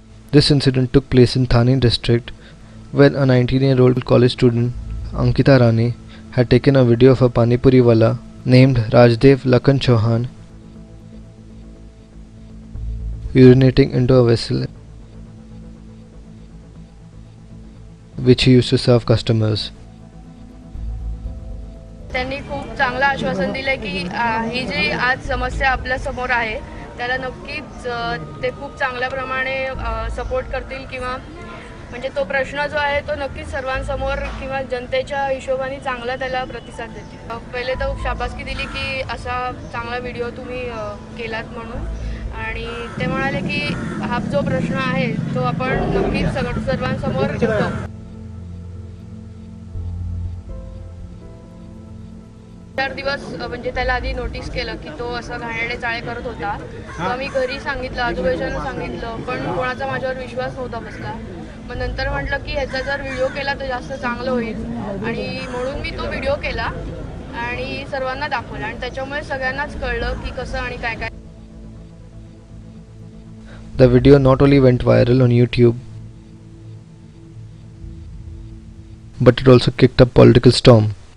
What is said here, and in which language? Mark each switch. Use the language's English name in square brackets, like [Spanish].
[English] This incident took place in Thane district when a 19-year-old college student, Ankita Rani, had taken a video of a Pani Puri wala named Rajdev Lakhan Chauhan urinating into a vessel which he used to serve customers. [Marathi] त्यांनी खूप चांगलं आश्वासन दिले की ही जी आज समस्या आपल्या समोर आहे त्याला नक्कीच ते खूप चांगल्या प्रमाणे सपोर्ट करतील किंवा म्हणजे तो प्रश्न जो आहे तो नक्कीच सर्वांसमोर किंवा जनतेच्या हिशोबाने चांगला त्याला प्रतिसाद देतील. पहिले तर शाबासकी दिली की असा चांगला व्हिडिओ तुम्ही केलात म्हणून आणि ते म्हणाले की हा जो प्रश्न आहे तो आपण नक्कीच सर्वांसमोर ठेवू. 4 दिवस म्हणजे त्याला आधी नोटीस केलं की तो असं घाणेरडे चाळे करत होता. मग मी घरी सांगितलं, आजूबाजूला सांगितलं, पण कोणाचा माझ्यावर विश्वास नव्हता बसला. मग नंतर म्हटलं की ह्याचा जर व्हिडिओ केला तर जास्त चांगलं होईल आणि म्हणून मी तो व्हिडिओ केला आणि सर्वांना दाखवला आणि त्याच्यामुळे सगळ्यांनाच कळलं की कसं आणि काय काय. [English] The video not only went viral on YouTube, but it also kicked up political storm.